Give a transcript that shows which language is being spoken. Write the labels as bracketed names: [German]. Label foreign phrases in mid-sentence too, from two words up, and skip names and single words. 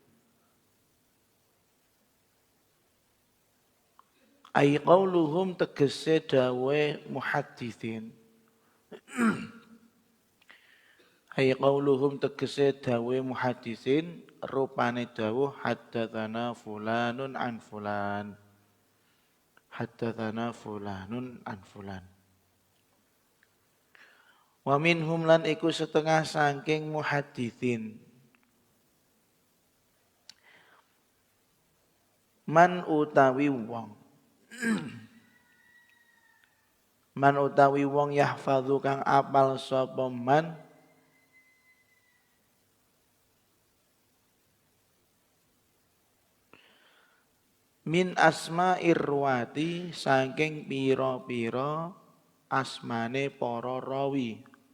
[Arabic] أي قولهم [Javanese] tegese dawe muhadditsin. [Arabic] أي قولهم [Javanese] tegese dawe muhaddisin rupane dawuh [Arabic] حدثنا فلان عن فلان. حدثنا فلان عن فلان. ومنهم [Javanese] lan iku setengah saking muhaddisin. Man utawi wong. Man utawi wong yahfadzu kang apal sapa man [Arabic] من أسماء الرواة [Javanese] saking pira-pira asmane para rawi.